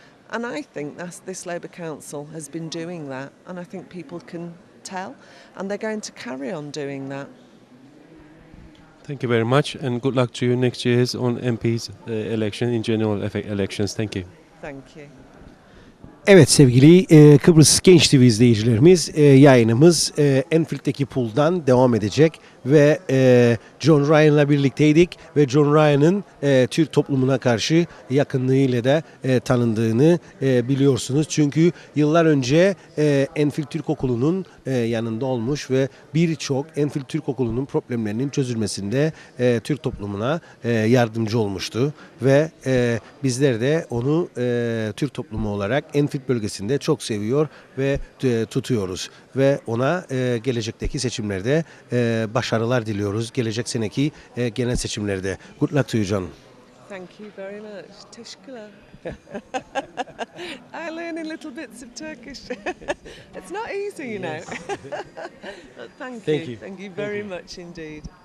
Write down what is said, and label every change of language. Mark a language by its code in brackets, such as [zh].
[en] And I think this Labour Council has been doing that, and I think people can tell, and they're going to carry on doing that. Thank you very much, and good luck to you next year's on MP's election, in general elections. Thank you. Thank you. [tr] Evet sevgili Kıbrıs Genç TV izleyicilerimiz, yayınımız Enfield'deki pool'dan devam edecek ve John Ryan'la birlikteydik ve John Ryan'ın Türk toplumuna karşı yakınlığıyla da tanındığını biliyorsunuz. Çünkü yıllar önce Enfield Türk Okulu'nun yanında olmuş ve birçok Enfield Türk Okulu'nun problemlerinin çözülmesinde Türk toplumuna yardımcı olmuştu ve bizler de onu Türk toplumu olarak Enfield bölgesinde çok seviyor ve tutuyoruz ve ona gelecekteki seçimlerde başarılar diliyoruz. Gelecek seneki genel seçimlerde. [en] Good luck to you, John. Thank you very much. [tr] Teşekkürler. [en] I learn little bits of Turkish. It's not easy, you know. But thank you. Thank you. Thank you very much indeed.